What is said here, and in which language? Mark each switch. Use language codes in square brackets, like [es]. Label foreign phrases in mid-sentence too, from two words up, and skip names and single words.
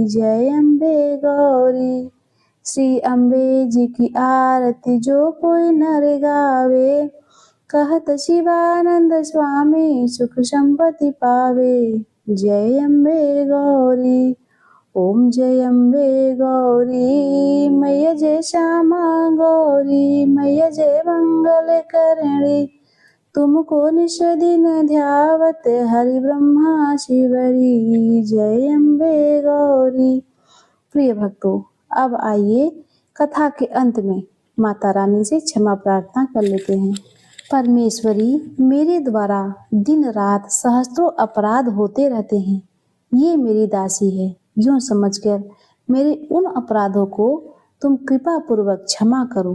[hi] जय अम्बे गौरी। श्री अम्बे जी की आरती जो कोई नर गावे, कहत शिवानंद स्वामी, सुख संपत्ति पावे। जय अम्बे गौरी। ओम जय अम्बे गौरी मैया, जय श्यामा गौरी मैया, जय मंगल करणी, तुमको निश दिन ध्यावत हरि ब्रह्मा शिवरी। जय अम्बे गौरी। प्रिय भक्तों, अब आइए कथा के अंत में माता रानी से क्षमा प्रार्थना कर लेते हैं। परमेश्वरी, मेरे द्वारा दिन रात सहस्त्रों अपराध होते रहते हैं, ये मेरी दासी है, यूं समझकर मेरे उन अपराधों को तुम कृपा पूर्वक क्षमा करो।